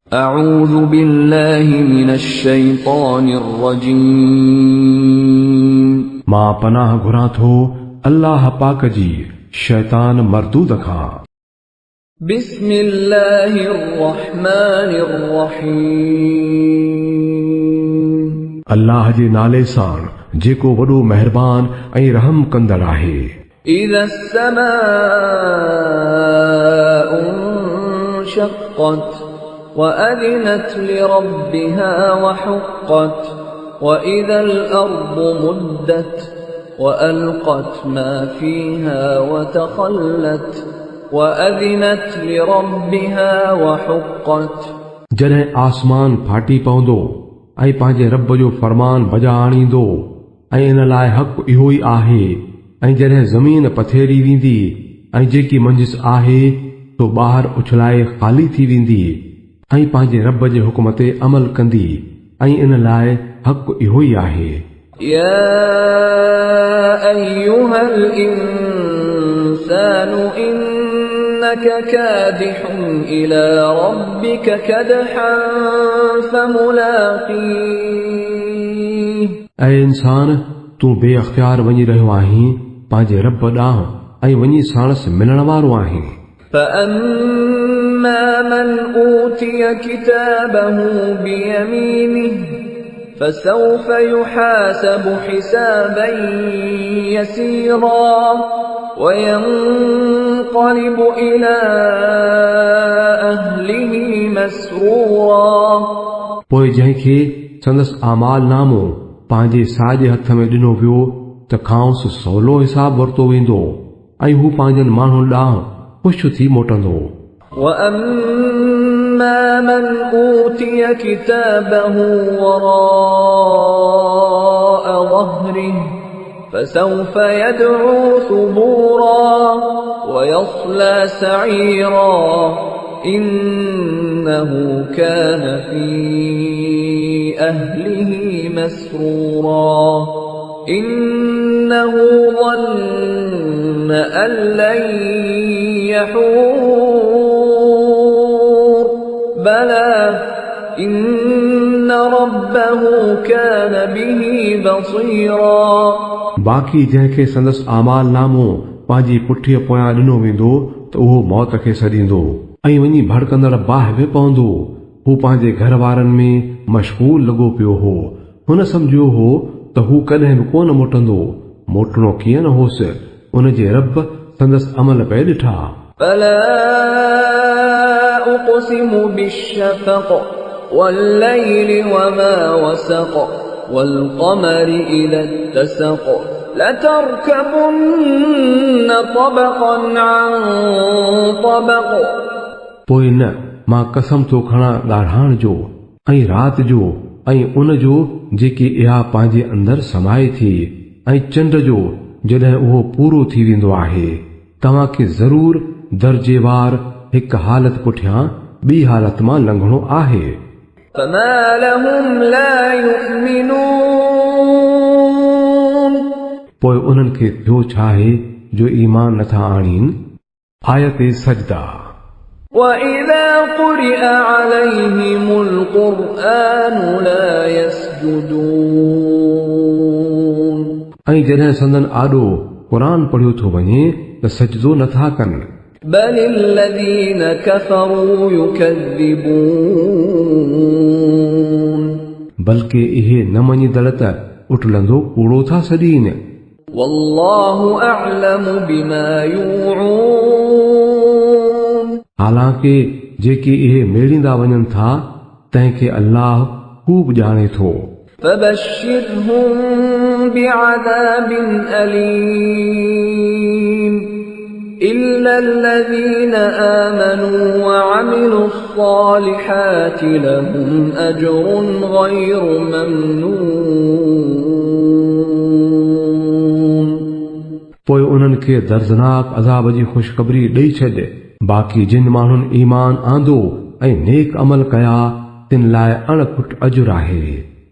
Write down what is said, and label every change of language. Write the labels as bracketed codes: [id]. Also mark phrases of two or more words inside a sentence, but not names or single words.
[ar] أعوذ بالله من الشيطان الرجيم [sd] मां पनाह घुरां थो अल्लाह पाक जी शैतान मरदूद खां। [ar] بسم الله الرحمن الرحيم [sd] अल्लाह जे नाले सां जेको वॾो मेहरबान ऐं रहम कंदड़ आहे। [ar] إذا السماء انشقت وأذنت لربها وحقت وإذا الأرض مدت وألقت ما فيها وتخلت وأذنت لربها وحقت [sd] जॾहिं आसमान फाटी पवंदो ऐं पंहिंजे रब जो फरमान बजा आणींदो ऐं इन लाइ हक़ इहो ई आहे, ऐं जॾहिं ज़मीन पथेरी वेंदी ऐं जेकी मंजिस आहे तो ॿाहिरि उछलाए ख़ाली थी वेंदी ऐं पंहिंजे रब जे हुक्म ते अमल कंदी, ऐं इन लाइ हक़ इहो ई आहे। [ar] يا أيها الإنسان إنك كادح إلى ربك كدحا فملاقيه [sd] ऐं इंसान तूं बेअख्तियार वञी रहियो आहीं पंहिंजे रब ॾांहुं ऐं वञी साणस मिलण वारो आहीं। [ar] فأما من أوتي كتابه بيمينه فسوف يحاسب حسابا يسيرا وينقلب إلى أهله مسرورا [sd] पोइ जंहिंखे संदसि आमाल नामो पंहिंजे साॼे हथ में ॾिनो वियो त खांसि सवलो हिसाब वरितो वेंदो ऐं हू पंहिंजनि माण्हुनि ॾांहुं ख़ुशि थी मोटंदो। [ar] وأما من أوتي كتابه وراء ظهره فسوف يدعو ثبورا ويصلى سعيرا إنه كان في أهله مسرورا إنه ظن أن لن يحور بلى إن ربه كان به بصيرا [sd] बाक़ी जंहिंखे संदसि आमाल नामो पंहिंजी पुठीअ पोयां ॾिनो वेंदो त उहो मौत खे सॾींदो ऐं वञी भड़कंदड़ बाहि में पवंदो। हू पंहिंजे घर वारनि में मशगूल लॻो पियो हो। हुन सम्झियो हो त हू कॾहिं बि कोन मोटंदो। मोटणो कीअं न होसि, उन जे रब संदसि अमल पे ॾिठा। [ar] فلا أقسم بالشفق والليل وما وسق والقمر إذا اتسق لتركبن طبقا عن طبق [sd] पोइ न, मां कसम थो खणां ॻाढ़ाण जो ऐं राति जो ऐं उन जो जेकी इहा पंहिंजे अंदरि समाए थी ऐं चंड जो जॾहिं उहो पूरो थी वेंदो आहे। तव्हांखे ज़रूर दर्जेवार हिकु हालत पुठियां ॿी हालत मां लंघणो आहे। [ar] فما لهم لا يؤمنون [sd] पोइ उन्हनि खे थियो छा आहे जो ईमान नथा आणीनि। आयत सजदा। [ar] وإذا قرئ عليهم القرآن لا يسجدون [sd] ऐं जॾहिं संदन आॾो क़ुरान पढ़ियो थो वञे त सजदो नथा कनि। [ar] بل الذين كفروا يكذبون [sd] बल्कि इहे न मञीदड़ त उटलंदो कूड़ो था सॾीनि। [ar] والله أعلم بما يوعون [sd] हालांकि जेके इहे मेड़ींदा वञनि था तंहिंखे अल्लाह खूब ॼाणे थो। [ar] فبشرهم بعذاب أليم إلا الذين آمنوا وعملوا الصالحات لهم أجر غير ممنون [sd] पोइ उन्हनि खे दर्दनाक अज़ाब जी ख़ुशख़बरी ॾेई छॾ। बाक़ी जिन माण्हुनि ईमान आंदो ऐं नेक अमल कया तिन लाइ अणखुट अजुर आहे।